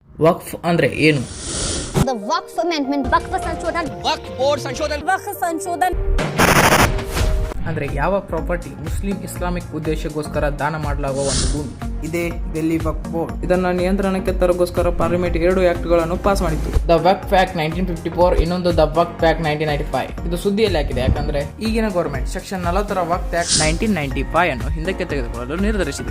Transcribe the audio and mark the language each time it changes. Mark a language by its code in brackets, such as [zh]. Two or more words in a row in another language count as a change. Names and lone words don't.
[kn] ವಕ್ಫ್ ಅಂದ್ರೆ ಏನು? [en] The Waqf Amendment, [hi] वक्फ संशोधन, वक्फ बोर्ड संशोधन वक्फ संशोधन. [kn] ಅಂದ್ರೆ ಯಾವ ಪ್ರಾಪರ್ಟಿ ಮುಸ್ಲಿಂ ಇಸ್ಲಾಮಿಕ್ ಉದ್ದೇಶಕ್ಕೋಸ್ಕರ ದಾನ ಮಾಡಲಾಗುವ ಒಂದು ಭೂಮಿ. ಇದೇ ಡೆಲ್ಲಿ ವಕ್ಫ್ ಬೋರ್ಡ್. ಇದನ್ನ ನಿಯಂತ್ರಣಕ್ಕೆ ತರಗೋಸ್ಕರ ಪಾರ್ಲಿಮೆಂಟ್ 2 ಆಕ್ಟ್ ಗಳನ್ನು ಪಾಸ್ ಮಾಡಿತ್ತು. ದ ವಕ್ಫ್ ಆಕ್ಟ್ 1954, ಇನ್ನೊಂದು ದ ವಕ್ಫ್ ಆಕ್ಟ್ 1995. ಇದು ಸುದ್ದಿಯಲ್ಲಿ ಹಾಕಿದೆ, ಯಾಕಂದ್ರೆ ಈಗಿನ ಗೌರ್ಮೆಂಟ್ ಸೆಕ್ಷನ್ 40 ವಕ್ಫ್ ಆಕ್ಟ್ 1995 ಅನ್ನು ಹಿಂದಕ್ಕೆ ತೆಗೆದುಕೊಳ್ಳಲು ನಿರ್ಧರಿಸಿದೆ.